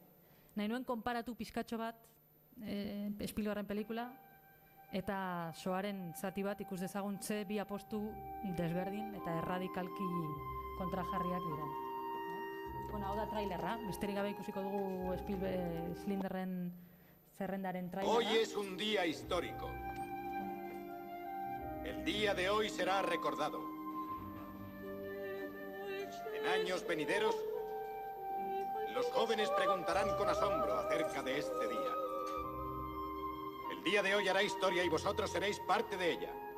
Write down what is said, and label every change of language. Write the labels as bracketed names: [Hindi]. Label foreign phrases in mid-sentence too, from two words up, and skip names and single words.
[Basque] Nahi nuen konparatu pizkatxo bat, Spielbergen pelikula, eta Shoaharen zati bat ikus dezagun ze bi apostu desberdin eta erradikalki kontrajarriak dira. Hau da trailerra, besterik gabe ikusiko dugu Schindlerren zerrendaren trailerra. [Spanish] Hoy es un día histórico. El día de hoy será recordado. En años venideros, los jóvenes preguntarán con asombro acerca de este día. El día de hoy hará historia y vosotros seréis parte de ella.